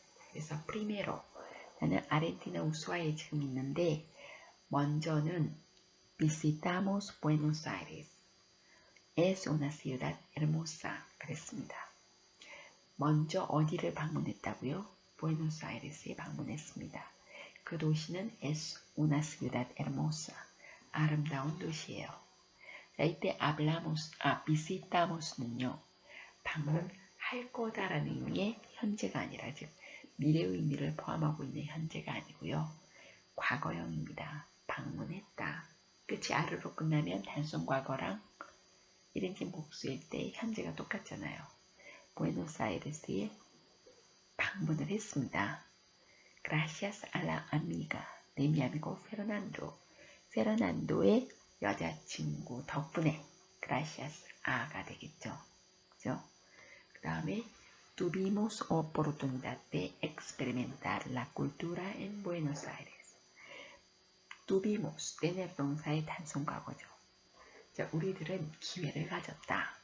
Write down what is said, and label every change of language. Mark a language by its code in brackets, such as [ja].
[ko] 그래서 primero. 나는 아르헨티나 우수아에 지금 있는데 먼저는 [es] visitamos [ko] Buenos Aires. [es] Es una ciudad hermosa. [ko] 그랬습니다. 먼저 어디를 방문했다고요? 부에노스아이레스에 방문했습니다. 그 도시는 [es] es una ciudad hermosa. [ko] 아름다운 도시예요. 자, 이때 visitamos는요. 방문할 거다라는 의미의 현재가 아니라 즉 미래의 의미를 포함하고 있는 현재가 아니고요. 과거형입니다. 방문했다. 끝이 아르로 끝나면 단순 과거랑 1인칭 복수일 때 현재가 똑같잖아요. 부에노스아이레스에 방문을 했습니다. [es] Gracias a la amiga de mi amigo Fernando. [ko] 페르난도의 여자친구 덕분에 [es] Gracias a [ko] 가 되겠죠. 그죠? 그 다음에 [es] tuvimos oportunidad de experimentar la cultura en Buenos Aires. [ko] tuvimos, tener 동사의 단순 과거죠. 자, 우리들은 기회를 가졌다.